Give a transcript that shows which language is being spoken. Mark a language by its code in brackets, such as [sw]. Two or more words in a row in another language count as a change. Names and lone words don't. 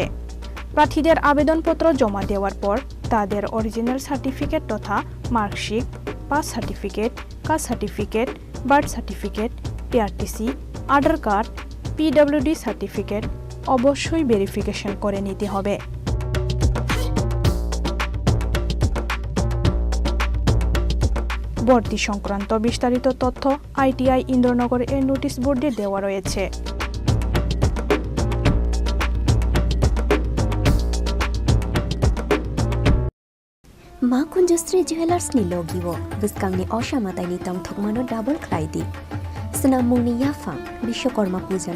[bn] প্রার্থীদের আবেদনপত্র জমা দেওয়ার পর তাদের অরিজিনাল সার্টিফিকেট তথা [en] marksheet, pass certificate, caste certificate, birth certificate, PRTC, Aadhaar card, PWD certificate [bn] অবশ্যই ভেরিফিকেশন করে নিতে হবে। ভর্তি সংক্রান্ত বিস্তারিত তথ্য ITI ইন্দ্রনগর এর নোটিশ বোর্ডে দেওয়া রয়েছে। [trp] मा कुंजश्री जुवेलार्सनि लोगिवो बिस्कांनि असामातायनि तंथकमानो डाबल ख्लायदि स्नामुंनि याफा विश्वकर्मा पूजानो